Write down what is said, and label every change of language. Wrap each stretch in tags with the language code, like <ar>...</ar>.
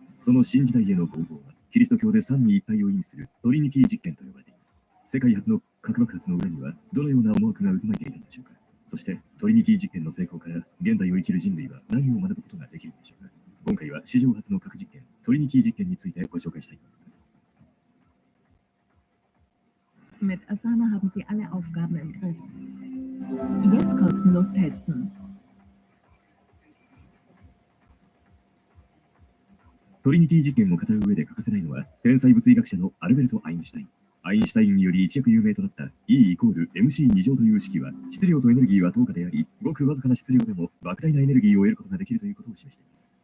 <ja>その新時代への号砲は、キリスト教で三位一体を意味するトリニティ実験と呼ばれています。世界初の核爆発の裏には、どのような思惑が渦巻いていたのでしょうか。そして、トリニティ実験の成功から、現代を生きる人類は何を学ぶことができるのでしょうか。今回は史上初の核実験、トリニティ実験についてご紹介したいと思います。</ja> <de>Mit Asana haben Sie alle Aufgaben im Griff. Jetzt kostenlos testen.</de> <ja>トリニティ実験を語る上で欠かせないのは、天才物理学者のアルベルト・アインシュタイン。アインシュタインにより一躍有名となった E=mc2 乗という式は、質量とエネルギーは等価であり、ごくわずかな質量でも莫大なエネルギーを得ることができるということを示しています。</ja>